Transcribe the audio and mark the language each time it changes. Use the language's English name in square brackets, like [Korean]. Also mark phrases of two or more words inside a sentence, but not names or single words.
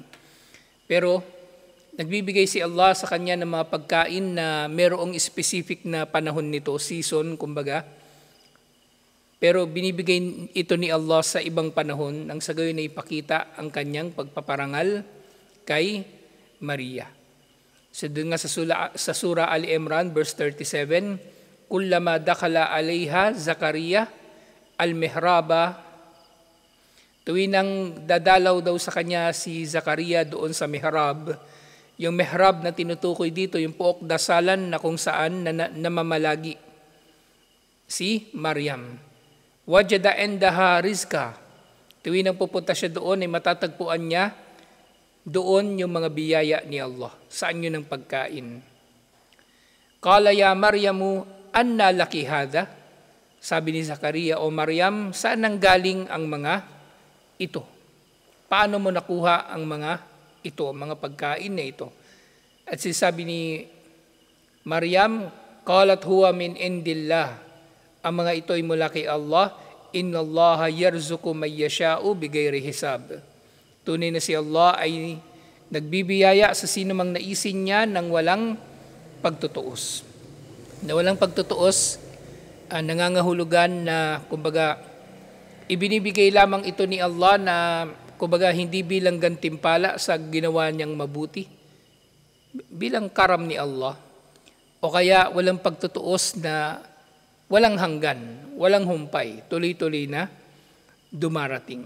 [Filipino] Pero, nagbibigay si Allah sa kanya ng mga pagkain na merong specific na panahon nito, season, kumbaga. Pero binibigay ito ni Allah sa ibang panahon nang sa gayon na ipakita ang kanyang pagpaparangal kay Maria. So doon nga sa Surah Ali Imran, verse 37, [Arabic] كلما دخل عليها زكريا المحراب, [Filipino] tuwinang dadalaw daw sa kanya si Zakaria doon sa mihrab. Yung mihrab na tinutukoy dito, yung pook dasalan na kung saan namamalagi si Maryam. [Arabic] وجد عندها رزقا. [Filipino] Tuwing nang pupunta siya doon, ay matatagpuan niya doon yung mga biyaya ni Allah. Saan yun ang pagkain? [Arabic] قال يا مريم أنى لك هذا? [Filipino] Sabi ni Zakaria, o Maryam, saan nang galing ang mga ito? Paano mo nakuha ang mga ito, mga pagkain na ito? At sabi ni Maryam, [Arabic] قالت هو من عند الله. [Filipino] Ang mga ito ay mula kay Allah. [Arabic] إن الله يرزق من يشاء بغير حساب. [Filipino] Tunay na si Allah ay nagbibiyaya sa sino mang naisin niya ng walang pagtutuos. Na walang pagtutuos, nangangahulugan na kumbaga ibinibigay lamang ito ni Allah na kumbaga hindi bilang gantimpala sa ginawa niyang mabuti, bilang karam ni Allah, o kaya walang pagtutuos na walang hanggan, walang humpay, tuloy-tuloy na dumarating.